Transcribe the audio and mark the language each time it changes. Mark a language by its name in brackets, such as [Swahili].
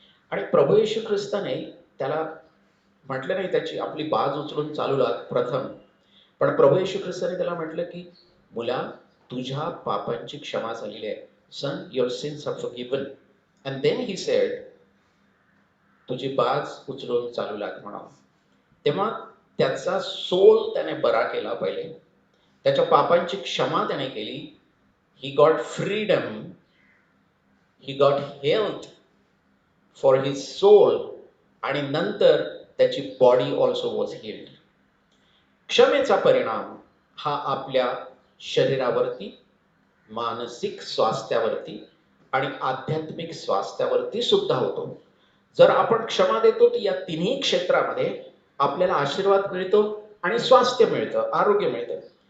[Marathi] आणि प्रभू येशू ख्रिस्ताने त्याला म्हटलं नाही त्याची आपली बाज उचलून चालू लाग प्रथम, पण प्रभू येशू ख्रिस्ताने त्याला म्हटलं की मुला, तुझ्या पापांची क्षमा झालेली आहे. [English] Son, your sins are forgiven. And then he said, [Marathi] तुझी बाज उचलून चालू लाग म्हणा. तेव्हा त्याचा सोल त्याने बरा केला पहिले, त्याच्या पापांची क्षमा त्याने केली. [English] he got freedom, he got health for his soul [Marathi] आणि नंतर त्याची [English] Body also was healed. [Marathi] क्षमेचा परिणाम हा आपल्या शरीरावरती, मानसिक स्वास्थ्यावरती आणि आध्यात्मिक स्वास्थ्यावरती सुद्धा होतो. जर आपण क्षमा देतो तर या तिन्ही क्षेत्रामध्ये आपल्याला आशीर्वाद मिळतो आणि स्वास्थ्य मिळतं, आरोग्य मिळतं.